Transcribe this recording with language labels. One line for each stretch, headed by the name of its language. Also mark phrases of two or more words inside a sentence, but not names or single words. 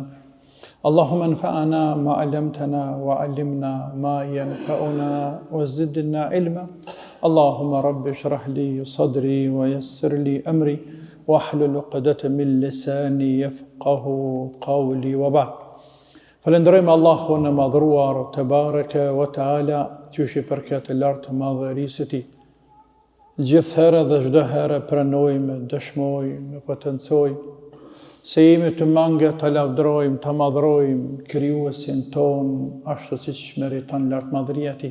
Arabic: اللهم انفعنا ما علمتنا وعلمنا ما ينفعنا وزدنا علما. اللهم رب اشرح لي صدري ويسر لي أمري واحلل عقدة من لساني يفقه قولي وبعد.
Albanian: Falenderojmë Allahun e madhruar
Arabic: تبارك وتعالى,
Albanian: qysh I përket të lartë madhërisë së Tij. Gjithherë dhe çdo herë pranojmë, dëshmojmë, potencojmë se jemi të mangë të lavdërojmë, të madhrojmë krijuesin ton ashtu siç meriton lartë madhëria e Tij.